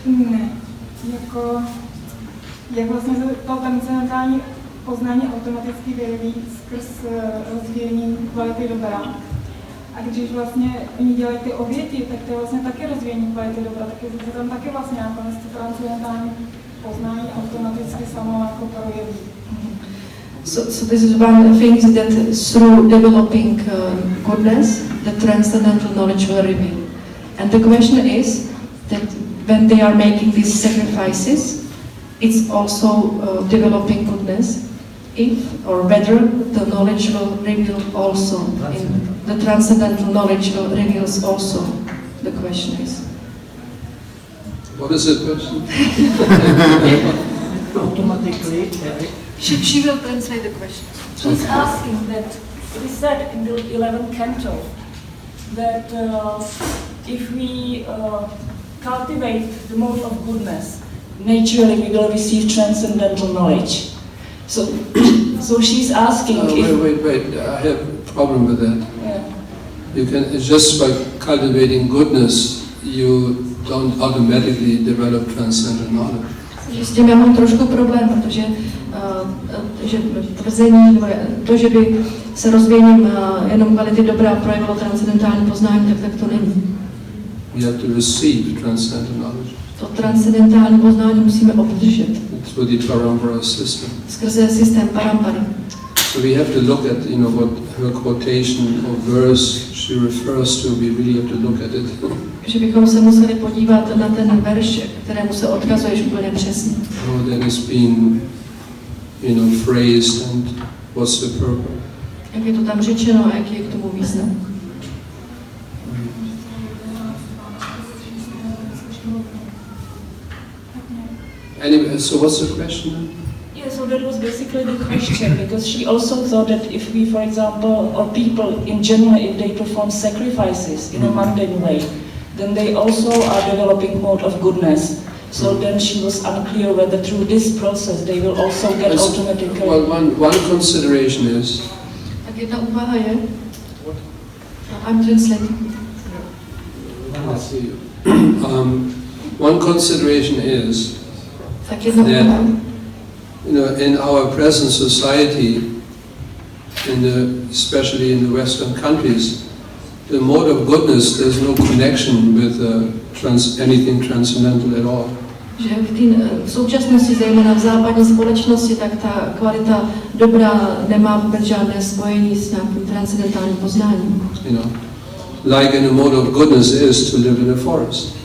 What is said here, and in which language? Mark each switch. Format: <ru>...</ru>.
<cs>Ne, jako jak vlastně to transcendentální poznání automaticky vyjeví skrz rozvíjení kvality dobra. A když vlastně oni dělají ty oběti, tak to je vlastně taky rozvíjení kvality dobra, tak je tam taky vlastně nakonec to transcendentální poznání automaticky samo jako projeví.</cs> <en>So this is one thing that through developing goodness, the transcendental knowledge will reveal. And the question is that when they are making these sacrifices, it's also developing goodness, if or whether the knowledge will reveal also, in the transcendental knowledge will reveals also, the question is. What is the question? Automatically. She will translate the question. She's asking that it is said in the 11th canto that if we cultivate the mode of goodness, naturally we will receive transcendental knowledge. So she's asking if... Wait, I have a problem with that. Yeah. You can, just by cultivating goodness, you don't automatically develop transcendent knowledge.</en> <cs>S tím já mám trošku problém, protože že tvrzení, to, že by se rozvíjením jenom kvality dobra projevilo transcendentální poznání, tak to není.</cs> <en>We have to receive transcendent knowledge.</en> <cs>To transcendentální poznání musíme obdržet.</cs> <en>The through the parampara system.</en> <cs>Skrze systém parampary.</cs> <en>So we have to look at, what her quotation or verse she refers to. We really have to look at it.</en> <cs>Že bychom se museli podívat na ten verš, kterému se odkazuješ úplně přesně.</cs> <en>How that has been, phrased and what's the purpose.</en> <cs>Jak je to tam řečeno a jaký je k tomu význam.</cs> <en>Anyway, so what's the question? Yeah, so that was basically the question, because she also thought that if we, for example, or people in general, if they perform sacrifices in a mundane way, then they also are developing mode of goodness. So then she was unclear whether through this process they will also get automatically... Well, one consideration is...</en> <cs>Tak jedna úvaha je...</cs> <en>I'm translating. Let's see. One consideration is</en> <cs>Tak jedna úvaha.</cs> <en>In our present society, especially in the Western countries, the mode of goodness, there's no connection with anything transcendental at all.</en> <cs>Že v současnosti, zejména v západní společnosti, tak ta kvalita dobra nemá vůbec žádné spojení s nějakým transcendentálním poznáním.</cs> <en>Like in a mode of goodness is to live in a forest.</en>